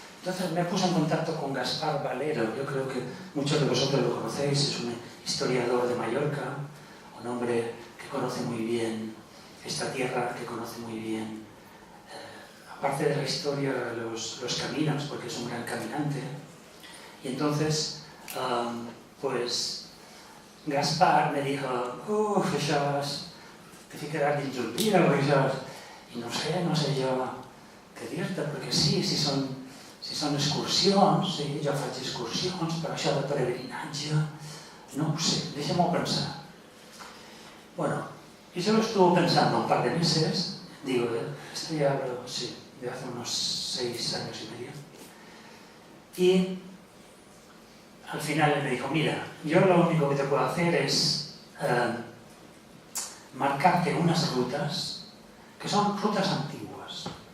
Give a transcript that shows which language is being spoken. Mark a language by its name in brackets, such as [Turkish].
[Spanish] Entonces me puse en contacto con Gaspar Valero. Yo creo que muchos de vosotros lo conocéis, es un historiador de Mallorca, un hombre que conoce muy bien esta tierra, que conoce muy bien, aparte de la historia, los caminos, porque es un gran caminante. Y entonces, pues, Gaspar me dijo, [Catalan] això te ficaràs dins un dia, o això... I no sé jo què dir-te, perquè sí, si són excursions, sí, jo faig excursions, però això de peregrinatge, no ho sé, deixa'm-ho pensar. [Spanish] Bueno, y yo lo estuve pensando un par de meses, digo, esto ya hablo, sí, de hace unos 6 años y medio, y al final él me dijo, mira, yo lo único que te puedo hacer es marcarte unas rutas que son rutas antiguas.